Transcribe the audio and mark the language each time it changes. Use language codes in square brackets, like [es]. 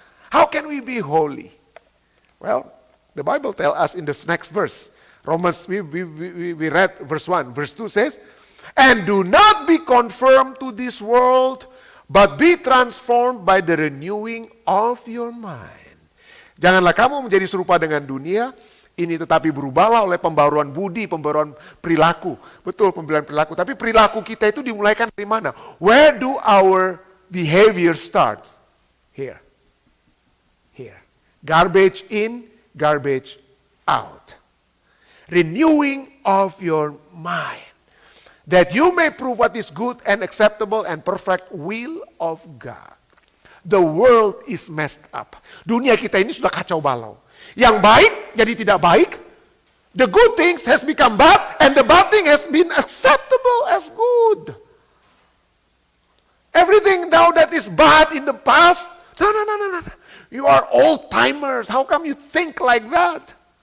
[en] How can we be holy? Well, the Bible tells us in this next verse. Romans, we read verse 1. Verse 2 says, and do not be conformed to this world, but be transformed by the renewing of your mind. [id] Janganlah kamu menjadi serupa dengan dunia, ini tetapi berubahlah oleh pembaruan budi, pembaruan perilaku. Betul, pembaruan perilaku. Tapi perilaku kita itu dimulaikan dari mana? [en] Where do our behavior start? Here. Here. Garbage in, garbage out. Renewing of your mind. That you may prove what is good and acceptable and perfect will of God. The world is messed up. [id] Dunia kita ini sudah kacau balau. Yang baik jadi tidak baik. [en] The good things has become bad, and the bad thing has been acceptable as good. Everything now that is bad in the past, no. You are old timers. How come you think like that?